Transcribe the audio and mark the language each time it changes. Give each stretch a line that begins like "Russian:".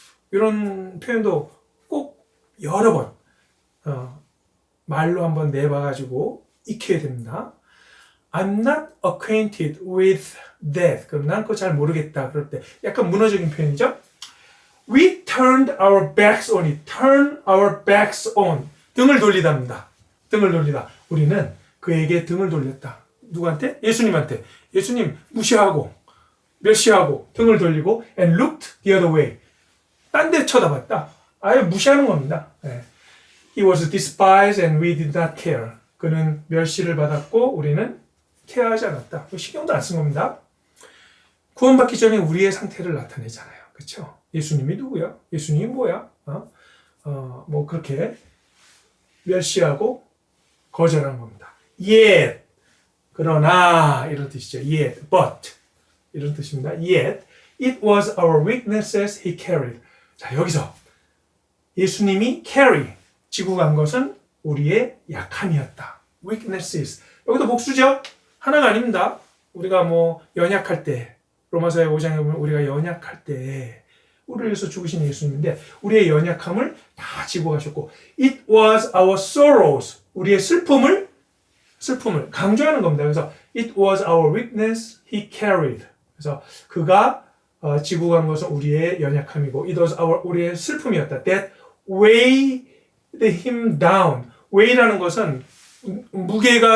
Korean: 이런 표현도 꼭 여러 번 말로 한번 내봐가지고 익혀야 됩니다.
English: I'm not acquainted with death.
Korean: 그럼 난 그거 잘 모르겠다. 그럴 때 약간 문어적인 표현이죠.
English: We turned our backs on it. Turn our backs on.
Korean: 등을 돌리답니다. 등을 돌리다. 우리는 그에게 등을 돌렸다. 누구한테? 예수님한테. 예수님 무시하고 멸시하고 등을 돌리고
English: and looked the other way.
Korean: 딴 데 쳐다봤다. 아예 무시하는 겁니다. 네.
English: He was despised and we did not care.
Korean: 그는 멸시를 받았고 우리는 케어하지 않았다. 신경도 안 쓴 겁니다. 구원받기 전에 우리의 상태를 나타내잖아요. 그렇죠? 예수님이 누구야? 예수님이 뭐야? 뭐 그렇게 멸시하고 거절한 겁니다. Yet, 그러나 이런 뜻이죠. Yet, but 이런 뜻입니다.
English: Yet, it was our weaknesses he carried.
Korean: 자, 여기서 예수님이 carry, 지고 간 것은 우리의 약함이었다. weaknesses. 여기도 복수죠? 하나가 아닙니다. 우리가 뭐 연약할 때, 로마서의 5장에 보면 우리가 연약할 때 우리를 위해서 죽으신 예수님인데 우리의 연약함을 다 지고 가셨고
English: It was our sorrows.
Korean: 우리의 슬픔을 강조하는 겁니다.
English: 그래서 It was our weakness he carried.
Korean: 그래서 그가 지고 간 것은 우리의 연약함이고
English: It was
Korean: 우리의 슬픔이었다.
English: That weighed him down.
Korean: weigh라는 것은 무게.